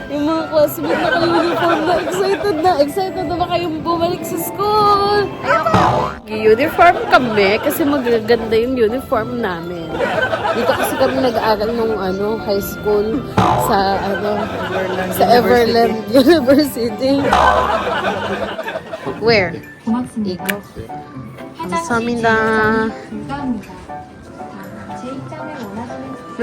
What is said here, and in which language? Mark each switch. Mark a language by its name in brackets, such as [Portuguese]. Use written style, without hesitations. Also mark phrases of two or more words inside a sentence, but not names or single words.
[Filipino] Yung mga classmates naka-uniform na excited na ba kayong bumalik sa school? Uniform kami kasi magaganda yung uniform namin. Dito kasi kami nag-aaral nung [English] high school [Filipino] sa Everland University. [English] Where? [Korean] 고맙습니다. 감사합니다. 감사합니다. 제 입장을 원하시는